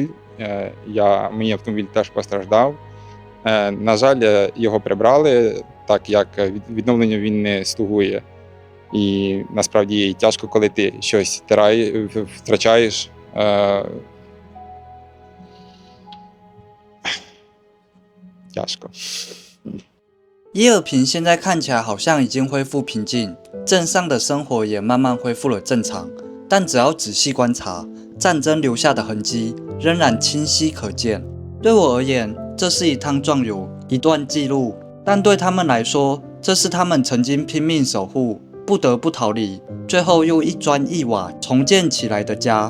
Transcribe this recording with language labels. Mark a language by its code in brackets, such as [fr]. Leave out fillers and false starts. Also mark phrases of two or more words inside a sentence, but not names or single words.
[uk] Мій автомобіль теж постраждав. На жаль, його прибрали, так як відновленню він не слугує. І насправді тяжко, коли ти щось втрачаєш. Тяжко. [zh] 伊尔平现在看起来好像已经恢复平静，镇上的生活也慢慢恢复了正常。但只要仔细观察，战争留下的痕迹仍然清晰可见。对我而言，这是一趟壮游，一段记录；但对他们来说，这是他们曾经拼命守护、不得不逃离，最后又一砖一瓦重建起来的家。